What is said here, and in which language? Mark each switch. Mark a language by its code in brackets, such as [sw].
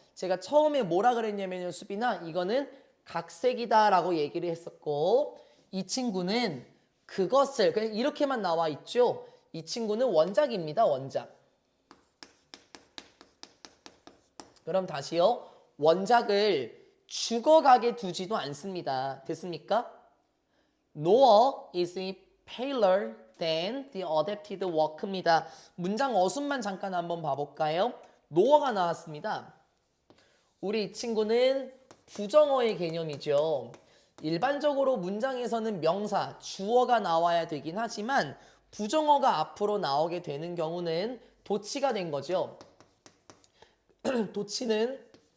[ko] 제가 처음에 뭐라 그랬냐면요, 수빈아, 이거는 각색이다 라고 얘기를 했었고, 이 친구는 그것을, 그냥 이렇게만 나와 있죠. 이 친구는 원작입니다. 원작. 그럼 다시요. 원작을 죽어가게 두지도 않습니다. 됐습니까? [en] Nor is it paler than the adapted work [ko] 입니다. 문장 어순만 잠깐 한번 봐볼까요? no가 나왔습니다. 우리 이 친구는 부정어의 개념이죠. 일반적으로 문장에서는 명사, 주어가 나와야 되긴 하지만 부정어가 앞으로 나오게 되는 경우는 도치가 된 거죠. 도치는